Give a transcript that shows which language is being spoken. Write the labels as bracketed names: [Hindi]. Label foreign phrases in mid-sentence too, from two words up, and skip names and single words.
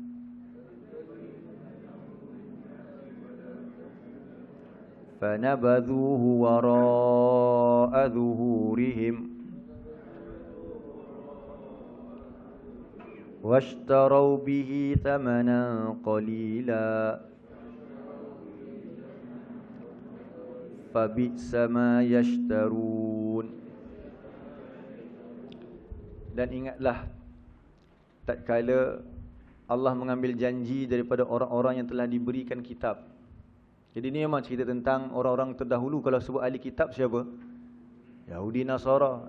[Arabic] فنبذوه وراء ظهورهم واشتروا به ثمنا قليلا فبئس ما يشترون. [Malay] Dan ingatlah tatkala Allah mengambil janji daripada orang-orang yang telah diberikan kitab. Jadi ini memang cerita tentang orang-orang terdahulu. Kalau sebut ahli kitab siapa? Yahudi, Nasara.